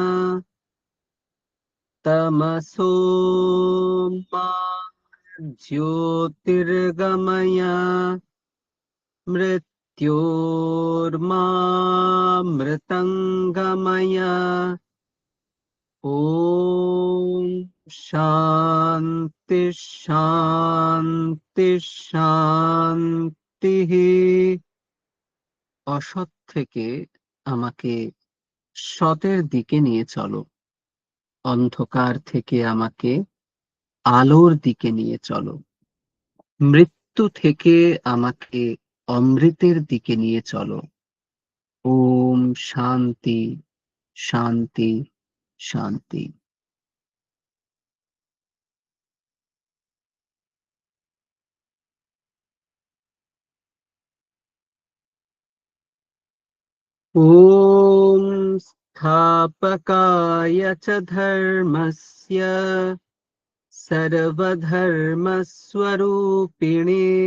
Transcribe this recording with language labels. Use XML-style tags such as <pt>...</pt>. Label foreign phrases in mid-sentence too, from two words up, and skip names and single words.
<sa>तमसो मा ज्योतिर्गमय मृत्योर्मामृतङ्गमय ॐ शान्ति शान्ति शान्तिः।</sa> <bn>অসৎ থেকে আমাকে সতের দিকে নিয়ে চলো, অন্ধকার থেকে আমাকে আলোর দিকে নিয়ে চলো, মৃত্যু থেকে আমাকে অমৃতের দিকে নিয়ে চলো।</bn> <sa>ওম শান্তি শান্তি শান্তি। ॐ स्थापकाय च धर्मस्य सर्वधर्मस्वरूपिणे</sa>